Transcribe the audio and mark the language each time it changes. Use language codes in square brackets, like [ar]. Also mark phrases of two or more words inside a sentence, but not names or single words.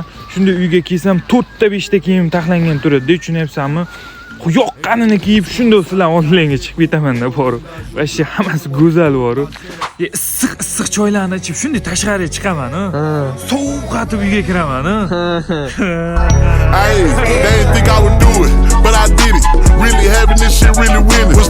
[uz] Shunday uyga kelsam 4 ta 5 ta kiyim taxlangan turadi, tushunyapsanmi? Yoqqanini kiyib shundoq sizlar oldingizga chiqib ketaman-da boru. Va shu hammasi go'zal boru. Issiq choylarni ichib shunday tashqariga chiqaman-ku. Sovuq qatib uyga kiraman-ku. [en] Hey, they didn't think I would do it, but I did it. Really having this shit, really winning.